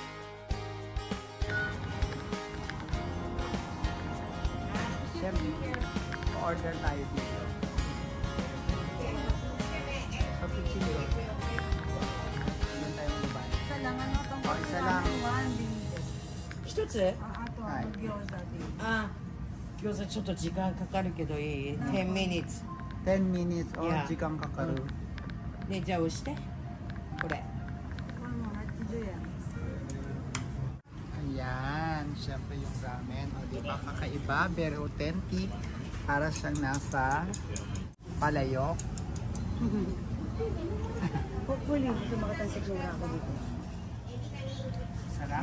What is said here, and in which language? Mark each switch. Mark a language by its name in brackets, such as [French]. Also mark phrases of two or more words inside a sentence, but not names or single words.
[Filipino] Siyempre, order tayo dito. So, 15 yun. Doon tayo magbabayad. Isa lang, ano? Oh, isa lang. [Japanese] 一つあとは餃子であ、餃子ちょっと時間かかるけどいい ? [English] 10 minutes。 10 minutes or Yeah. [Japanese] 時間かかる. で、じゃあ押して。これ。これも80円 [Filipino] Ayan, syempre yung ramen. O, diba? Kakaiba, very authentic. Para siyang nasa palayok. Hopefully, gusto makatasigura ako dito. Sarap.